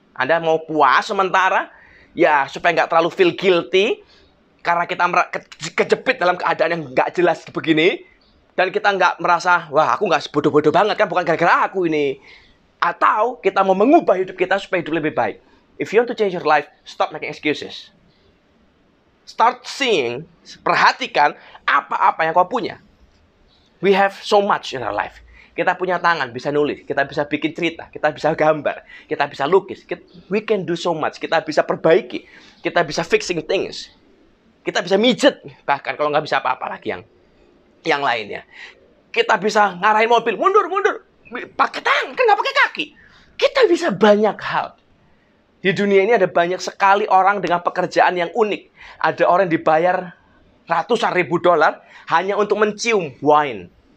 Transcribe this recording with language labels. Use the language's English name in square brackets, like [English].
[Indonesian] Anda mau puas sementara, ya supaya nggak terlalu [English] feel guilty, [Indonesian] karena kita kejepit dalam keadaan yang nggak jelas begini, dan kita nggak merasa, wah aku nggak bodoh-bodoh banget kan, bukan gara-gara aku ini. Atau kita mau mengubah hidup kita supaya hidup lebih baik. [English] If you want to change your life, stop making excuses. Start seeing, [Indonesian] perhatikan apa-apa yang kau punya. [English] We have so much in our life. [Indonesian] Kita punya tangan, bisa nulis. Kita bisa bikin cerita. Kita bisa gambar. Kita bisa lukis. [English] We can do so much. [Indonesian] Kita bisa perbaiki. Kita bisa [English] fixing things. [Indonesian] Kita bisa mijet. Bahkan kalau nggak bisa apa-apa lagi yang lainnya. Kita bisa ngarahin mobil. Mundur. Pakai tangan, kan nggak pakai kaki. Kita bisa banyak hal. Di dunia ini ada banyak sekali orang dengan pekerjaan yang unik. Ada orang yang dibayar ratusan ribu dolar hanya untuk mencium wine.